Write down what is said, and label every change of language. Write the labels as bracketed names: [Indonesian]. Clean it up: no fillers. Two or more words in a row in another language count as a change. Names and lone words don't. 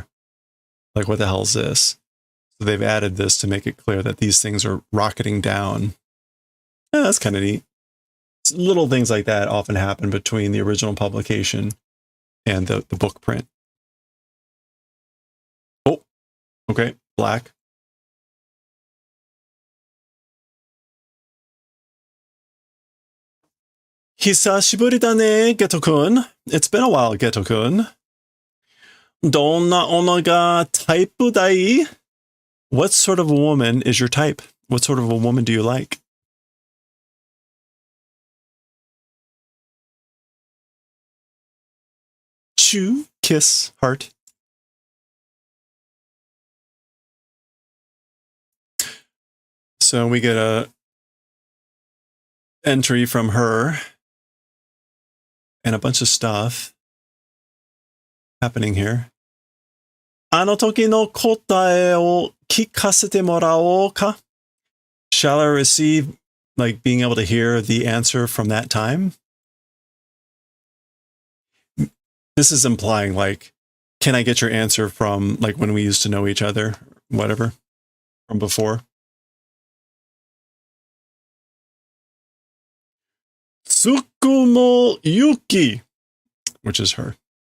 [English] Like, what the hell is this? So they've added this to make it clear that these things are rocketing down. Yeah, that's kind of neat. Little things like that often happen between the original publication and the book print. Oh, okay, black. [Japanese] Hisashiburi da ne, Geto-kun. [English] It's been a while, Geto-kun. [Japanese] どんな女がタイプだい? [English] What sort of a woman is your type? What sort of a woman do you like? Chew, kiss, heart. So we get a entry from her and a bunch of stuff happening here. [Japanese] あの時の答えを聞かせてもらおうか? [English] Shall I receive, like, being able to hear the answer from that time? This is implying, like, can I get your answer from, like, when we used to know each other, whatever, from before? Tsukumo Yuki, which is her.